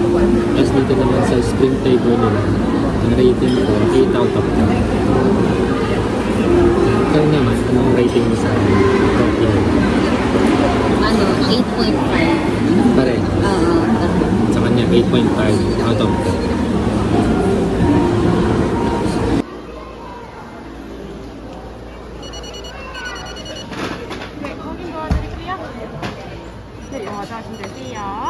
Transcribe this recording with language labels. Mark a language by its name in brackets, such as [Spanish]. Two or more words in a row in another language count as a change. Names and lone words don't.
[Filipino] Tapos dito naman sa [English] spring flavor [Filipino] nila, ang rating ko, [English] 8 out of 10. [Filipino] Ikaw naman, anong rating mo sa coffee? Ano, 8.5. Pareho. Sa kanya, [English] 8.5 out of 10. [Korean] 네, 확인 도와드릴게요. 네, 영화 하시면 되세요.